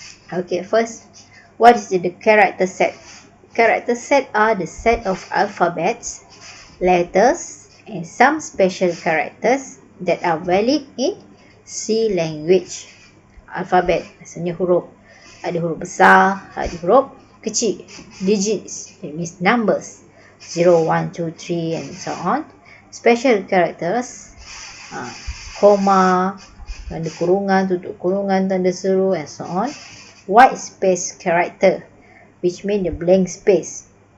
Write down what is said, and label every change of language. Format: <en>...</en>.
<en>Okay, first, what is the character set? Character set are the set of alphabets, letters, and some special characters that are valid in C language.</en> <id>Alphabet maksudnya huruf. Ada huruf besar, ada huruf kecil.</id> <en>Digits, that means numbers. 0, 1, 2, 3 and so on. Special characters, koma, tanda kurungan, tutup kurungan, tanda seru and so on. White space character, which mean the blank space.</en>